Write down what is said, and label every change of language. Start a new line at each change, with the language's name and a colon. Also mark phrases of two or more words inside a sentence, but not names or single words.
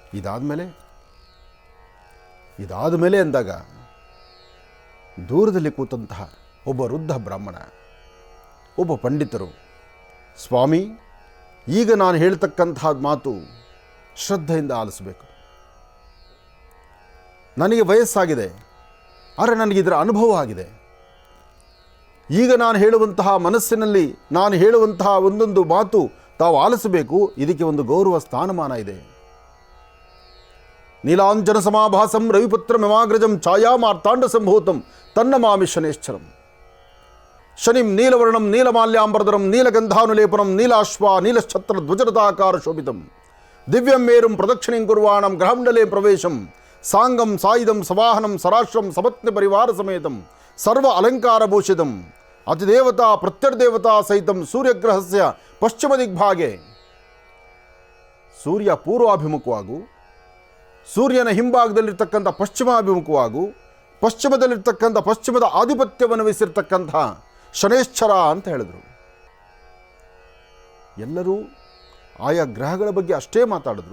Kannada: ಇದಾದ ಮೇಲೆ ಅಂದಾಗ ದೂರದಲ್ಲಿ ಕೂತಂತಹ ಒಬ್ಬ ವೃದ್ಧ ಬ್ರಾಹ್ಮಣ, ಒಬ್ಬ ಪಂಡಿತರು, ಸ್ವಾಮಿ, ಈಗ ನಾನು ಹೇಳ್ತಕ್ಕಂತಹ ಮಾತು ಶ್ರದ್ಧೆಯಿಂದ ಆಲಿಸಬೇಕು. ನನಗೆ ವಯಸ್ಸಾಗಿದೆ, ಆದರೆ ನನಗಿದರ ಅನುಭವ ಆಗಿದೆ. ಈಗ ನಾನು ಹೇಳುವಂತಹ ಮನಸ್ಸಿನಲ್ಲಿ ನಾನು ಹೇಳುವಂತಹ ಒಂದೊಂದು ಮಾತು ತಾವು ಆಲಿಸಬೇಕು. ಇದಕ್ಕೆ ಒಂದು ಗೌರವ ಸ್ಥಾನಮಾನ ಇದೆ.
Sanskrit: ನೀಲಾಂಜನ ಸಮಾಭಾಸಂ ರವಿಪುತ್ರ ಮಮಾಗ್ರಜಂ ಛಾಯಾಮಾರ್ತಾಂಡ ಸಂಭೂತಂ ತನ್ನ ಮಾಮಿ ಶನೇಶ್ಚರಂ ಶನಿಂ ನೀಲವರ್ಣಂ ನೀಲಮಾಲ್ಯಾಂಬರಧರಂ ನೀಲಗಂಧಾನುಲೇಪನಂ ನೀಲಾಶ್ವ ನೀಲಛತ್ರ ಧ್ವಜರಥಾಕಾರ ಶೋಭಿತಂ ದಿವ್ಯಂ ಮೇರುಂ ಪ್ರದಕ್ಷಿಣಿಂ ಕುರ್ವಾಣಂ ಗ್ರಹಮಂಡಲೇ ಪ್ರವೇಶಂ ಸಾಂಗಂ ಸಾಯುಧಂ ಸವಾಹನಂ ಸರಾಶ್ರಂ ಸಪತ್ನಿ ಪರಿವಾರ ಸಮೇತಂ ಸರ್ವ ಅಲಂಕಾರಭೂಷಿತಂ ಅತಿದೇವತಾ ಪ್ರತ್ಯರ್ದೇವತಾ ಸಹಿತಂ ಸೂರ್ಯಗ್ರಹಸ್ಯ ಪಶ್ಚಿಮ ದಿಗ್ಭಾಗೆ.
Kannada: ಸೂರ್ಯ ಪೂರ್ವಾಭಿಮುಖವಾಗು, ಸೂರ್ಯನ ಹಿಂಭಾಗದಲ್ಲಿರ್ತಕ್ಕಂಥ ಪಶ್ಚಿಮಾಭಿಮುಖವಾಗು, ಪಶ್ಚಿಮದಲ್ಲಿರ್ತಕ್ಕಂಥ ಪಶ್ಚಿಮದ ಆಧಿಪತ್ಯವನ್ನು ವಹಿಸಿರ್ತಕ್ಕಂಥ ಶನೇಶ್ಚರ ಅಂತ ಹೇಳಿದರು. ಎಲ್ಲರೂ ಆಯಾ ಗ್ರಹಗಳ ಬಗ್ಗೆ ಅಷ್ಟೇ ಮಾತಾಡಿದ್ರು.